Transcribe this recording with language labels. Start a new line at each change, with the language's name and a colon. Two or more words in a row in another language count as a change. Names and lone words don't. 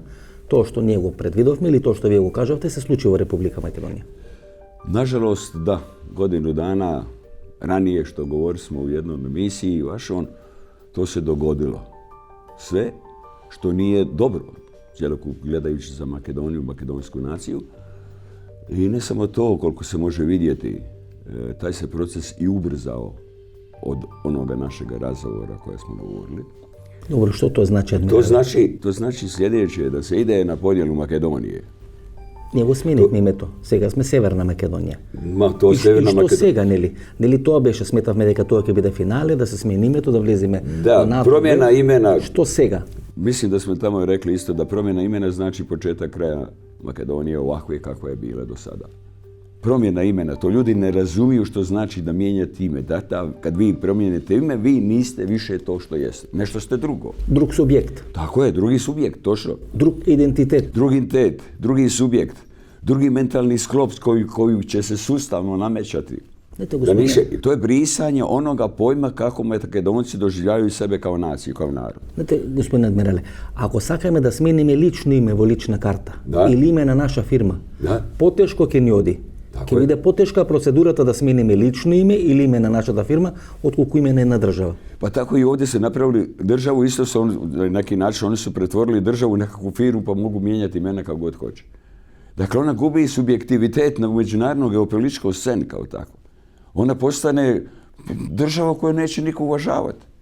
Macedonian: Тоа што ние го предвидовме или тоа што вие го кажавте се случи во Република Македонија.
Croatian: Nažalost, da, godinu dana ranije što govorili smo u jednom emisiji vašom, to se dogodilo. Sve što nije dobro, cjelokupno gledajući za Makedoniju, makedonsku naciju. I ne samo to, koliko se može vidjeti, taj se proces i ubrzao od onoga našega razgovora koje smo govorili. Dobro, što to znači? To znači sljedeće, da se ide na podjelu Makedonije.
Macedonian: Ние го сменивме името. Сега сме Северна Македонија. То Северна Македонија. И што сега, нели? Нели тоа беше, сметавме дека тоа ќе биде финале, да се смени името, да влеземе во НАТО.
Serbian: Промена имена.
Macedonian: Што сега?
Croatian: Mislim da smo tamo rekli isto da promjena imena znači početak kraja Makedonije ovakve kakva je bila do sada. Promjena imena, to ljudi ne razumiju što znači da mijenjate ime. Kad vi promijenite ime, vi niste više to što jeste. Nešto ste drugo. Drug subjekt. Tako je, drugi subjekt, točno. Drug identitet. Drugi subjekt. Drugi mentalni sklop koji će se sustavno namećati. To je brisanje onoga pojma kako Makedonci doživljavaju sebe kao naciju, kao narod. Znate, gospodine admirale, ako
Macedonian: sakаме да смениме лично име во лична карта или име на наша фирма, потешко ќе ни оди. Ќе биде потешка процедурата да смениме лично име или име на нашата фирма, отколку име на една држава.
Croatian: Pa tako i ovdje se napravili državu, isto su na neki način, oni su pretvorili državu u nekakvu firmu pa mogu mijenjati imena kako god hoće. Dakle, ona gubi subjektivitet na međunarodnoj geopolitičkoj sceni kao tako. Ona postane država koju neće niko uvažavati.